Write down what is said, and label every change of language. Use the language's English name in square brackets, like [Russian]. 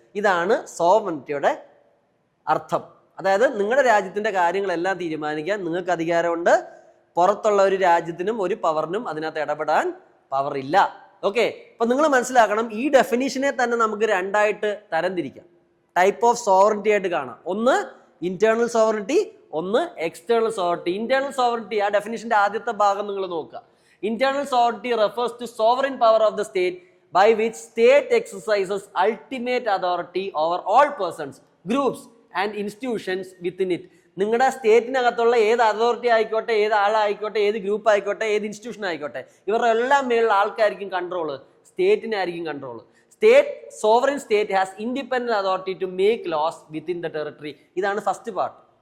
[Malayalam] ഇതാണ് സോവർണിറ്റിയുടെ അർത്ഥം. അതായത് നിങ്ങളുടെ രാജ്യത്തിന്റെ കാര്യങ്ങളെല്ലാം തീരുമാനിക്കാൻ നിങ്ങൾക്ക് അധികാരമുണ്ട്, പുറത്തുള്ള ഒരു രാജ്യത്തിനും ഒരു പവറിനും അതിനകത്ത് ഇടപെടാൻ പവർ ഇല്ല. ഓക്കെ, അപ്പൊ നിങ്ങൾ മനസ്സിലാക്കണം, ഈ ഡെഫിനിഷനെ തന്നെ നമുക്ക് രണ്ടായിട്ട് തരംതിരിക്കാം, ടൈപ്പ് ഓഫ് സോവർണിറ്റി ആയിട്ട് കാണാം. ഒന്ന് ഇന്റേണൽ സോവർണിറ്റി, ഒന്ന് എക്സ്റ്റേണൽ സോവർണിറ്റി. ഇന്റേണൽ സോവർണിറ്റി, ആ ഡെഫിനിഷന്റെ ആദ്യത്തെ ഭാഗം നിങ്ങൾ നോക്കുക. [English] Internal sovereignty refers to sovereign power of the state by which state exercises ultimate authority over all persons, groups and institutions within it. [Malayalam] നിങ്ങളുടെ സ്റ്റേറ്റിനകത്തുള്ള ഏത് അതോറിറ്റി ആയിക്കോട്ടെ, ഏത് ആളായിക്കോട്ടെ, ഏത് ഗ്രൂപ്പ് ആയിക്കോട്ടെ, ഏത് ഇൻസ്റ്റിറ്റ്യൂഷൻ ആയിക്കോട്ടെ, ഇവരുടെ എല്ലാം മേലുള്ള ആൾക്കായിരിക്കും control, സ്റ്റേറ്റിനായിരിക്കും control. [English] State sovereign state has independent authority to make laws within the territory. [Malayalam] ഇതാണ് ഫസ്റ്റ് പാർട്ട്.